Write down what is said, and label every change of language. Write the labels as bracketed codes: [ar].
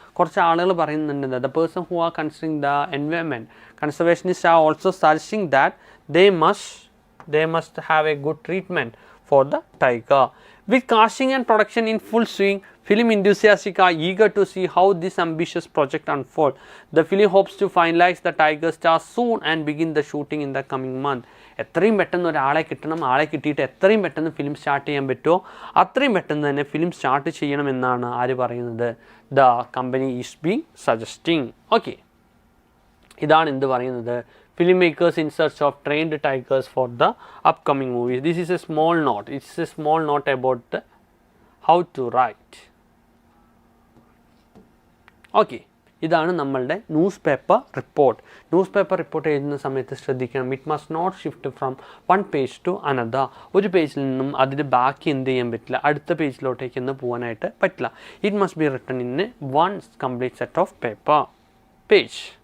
[ml] കുറച്ച് ആളുകൾ പറയുന്നുണ്ട് [en] The person who are considering the environment, conservationist are also suggesting that they must have a good treatment for the tiger. With casting and production in full swing, film enthusiasts are eager to see how this ambitious project unfolds. The film hopes to finalize the tiger star soon and begin the shooting in the coming month. [ml] എത്രയും പെട്ടെന്ന് ഒരാളെ കിട്ടണം, ആളെ കിട്ടിയിട്ട് എത്രയും പെട്ടെന്ന് film start ചെയ്യാൻ പറ്റുമോ അത്രയും പെട്ടെന്ന് തന്നെ ഫിലിം സ്റ്റാർട്ട് ചെയ്യണമെന്നാണ് ആര് പറയുന്നത്, [en] The company is being suggesting. Okay, [ml] ഇതാണ് എന്ത് പറയുന്നത് [en] filmmakers in search of trained tigers for the upcoming movies. This is a small note. It's a small note about the how to write. [ml] Okay, ഇതാണ് നമ്മളുടെ news paper report. News paper report എഴുതുന്ന സമയത്ത് ശ്രദ്ധിക്കണം, [en] It must not shift from one page to another. [ml] ഒരു പേജിൽ നിന്നും അതിന് ബാക്കി എന്ത് ചെയ്യാൻ പറ്റില്ല, അടുത്ത പേജിലോട്ടേക്ക് ഒന്ന് പോകാനായിട്ട് പറ്റില്ല. [en] It must be written in one complete set of paper page.